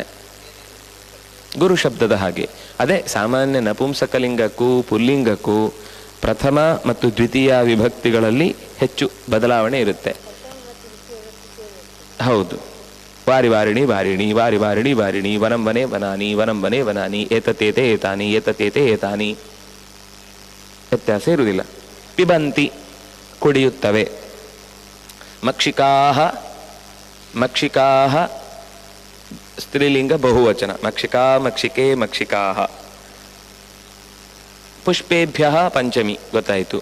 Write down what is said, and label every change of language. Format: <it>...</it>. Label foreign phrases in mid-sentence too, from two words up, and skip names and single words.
<kn>ಗುರು ಶಬ್ದದ ಹಾಗೆ. ಅದೇ ಸಾಮಾನ್ಯ ನಪುಂಸಕಲಿಂಗಕ್ಕೂ ಪುಲ್ಲಿಂಗಕ್ಕೂ ಪ್ರಥಮ ಮತ್ತು ದ್ವಿತೀಯ ವಿಭಕ್ತಿಗಳಲ್ಲಿ ಹೆಚ್ಚು ಬದಲಾವಣೆ ಇರುತ್ತೆ.</kn> <sa>ಹೌದು. ವಾರಿ ವಾರಿಣಿ ವಾರಿಣಿ, ವಾರಿ ವಾರಿಣಿ ವಾರಿಣಿ, ವನಂ ವನೆ ವನಾನಿ, ವನಂ ವನೆ ವನಾನಿ, ಏತತೇತೆ ಏತಾನಿ, ಏತತೇತೆ ಏತಾನಿ.</sa> <kn>ವ್ಯತ್ಯಾಸ ಇರುವುದಿಲ್ಲ. ಪಿಬಂತಿ ಕುಡಿಯುತ್ತವೆ.</kn> <sa>ಮಕ್ಷಿಕಾಹ, ಮಕ್ಷಿಕಾಹ ಸ್ತ್ರೀಲಿಂಗ ಬಹುವಚನ, ಮಕ್ಷಿಕಾ ಮಕ್ಷಿಕೆ ಮಕ್ಷಿಕಾಹ.</sa> <kn>ಪುಷ್ಪೇಭ್ಯ ಪಂಚಮಿ ಗೊತ್ತಾಯಿತು.</kn>